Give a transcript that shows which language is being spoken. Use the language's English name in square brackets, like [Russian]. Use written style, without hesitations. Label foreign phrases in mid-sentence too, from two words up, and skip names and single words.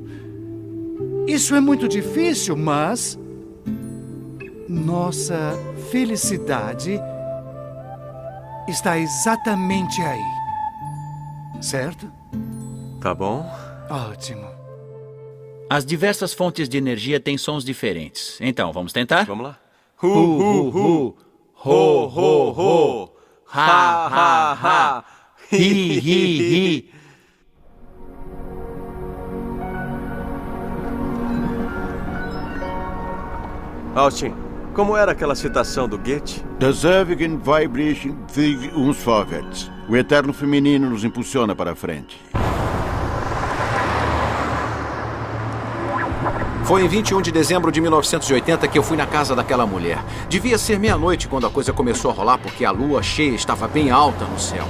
[Portuguese] Isso é muito difícil, mas nossa felicidade está exatamente aí. Certo? Tá bom. Ótimo. As diversas fontes de energia têm sons diferentes. Então, vamos tentar? Vamos lá. Hu, hu, hu. Ho, ho, ho. Ha, ha, ha. Hi, hi, hi. Austin, como era aquela citação do Goethe? [German] Das ewigen Vibration zieht uns vorwärts. [Portuguese] O eterno feminino nos impulsiona para a frente. Foi em 21 de dezembro de 1980 que eu fui na casa daquela mulher. Devia ser meia-noite quando a coisa começou a rolar, porque a lua cheia estava bem alta no céu.